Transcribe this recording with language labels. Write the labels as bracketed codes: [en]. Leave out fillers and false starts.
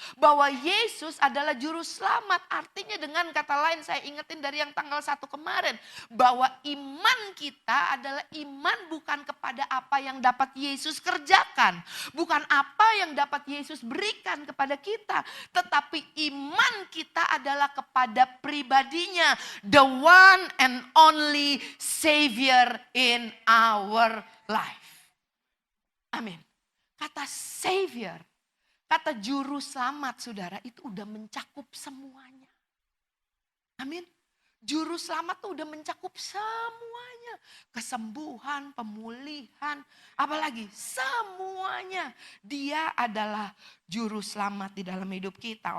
[id] Bahwa Yesus adalah juru selamat. Artinya dengan kata lain saya ingetin dari yang tanggal 1 kemarin. Bahwa iman kita adalah iman bukan kepada apa yang dapat Yesus kerjakan. Bukan apa yang dapat Yesus berikan kepada kita. Tetapi iman kita adalah kepada pribadinya. [en] The one and only Savior in our life. Amin. Kata Savior, [id] Kata juru selamat saudara itu udah mencakup semuanya. Amin. Juru selamat tuh udah mencakup semuanya. Kesembuhan, pemulihan, apalagi semuanya. Dia adalah juru selamat di dalam hidup kita.